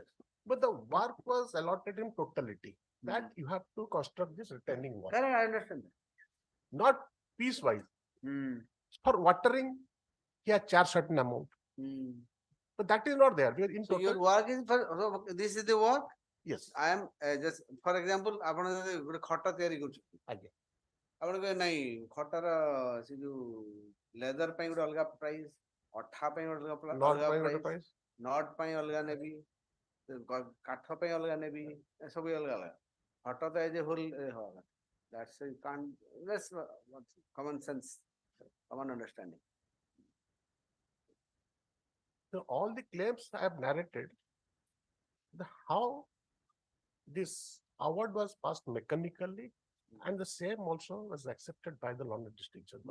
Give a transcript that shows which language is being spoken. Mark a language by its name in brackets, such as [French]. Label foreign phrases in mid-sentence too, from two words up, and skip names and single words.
[English] But the work was allotted in totality. That you have to construct this retaining wall. Correct, I understand that. Not piecewise. For watering, he has charged certain amount. But that is not there. We are in So total. your work is for this is the work. Yes. I am just for example, [Odia] ଆପଣ ଗୋଟେ ଖଟ ତିଆରି କରୁଛନ୍ତି ଆଜ୍ଞା ଆପଣ କହିବେ ନାଇଁ ଖଟର ସେ ଯୋଉ ଲେଦର ପାଇଁ ଗୋଟେ ଅଲଗା ପ୍ରାଇସ୍ ଅଠା ପାଇଁ ଗୋଟେ ଅଲଗା ପ୍ରାଇସ୍ ନଟ୍ ପାଇଁ ଅଲଗା ନେବି କାଠ ପାଇଁ ଅଲଗା ନେବି ଏସବୁ ଅଲଗା ଅଲଗା ଖଟ ତ [English] as a whole [Odia] ହବା [English] that's you can't that's common sense common understanding. So all the claims I have narrated, how this award was passed mechanically, and the same also was accepted by the London district judge.